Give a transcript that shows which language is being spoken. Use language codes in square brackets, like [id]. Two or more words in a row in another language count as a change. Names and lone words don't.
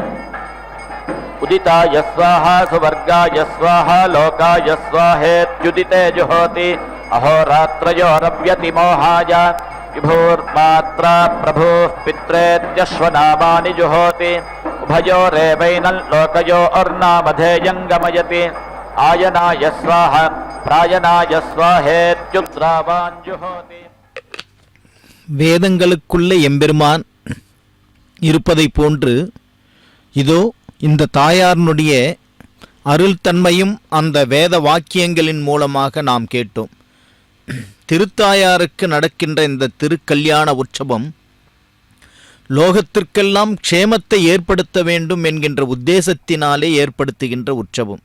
[sa] उदिताय स्वाहा सुवर्गाय स्वाहा लोकाय स्वाहेत्युदिते जुहोति अहोरात्रयोरव्यतिमोहाय विभूर्मात्रा प्रभुः पित्रेत्यश्वनामानि जुहोति उभयोरेवैनं लोकयोर्नामधेयं गमयति आयनाय स्वाहा प्रायनाय स्वाहेत्युत्सरावान् जुहोति. [ta] வேதங்களுக்குள்ள எம்பெருமான் இருப்பதை போன்று இதோ இந்த தாயாரினுடைய அருள் தன்மையும் அந்த வேத வாக்கியங்களின் மூலமாக நாம் கேட்டோம். திருத்தாயாருக்கு நடக்கின்ற இந்த திருக்கல்யாண உற்சவம் லோகத்திற்கெல்லாம் க்ஷேமத்தை ஏற்படுத்த வேண்டும் என்கின்ற உத்தேசத்தினாலே ஏற்படுத்துகின்ற உற்சவம்.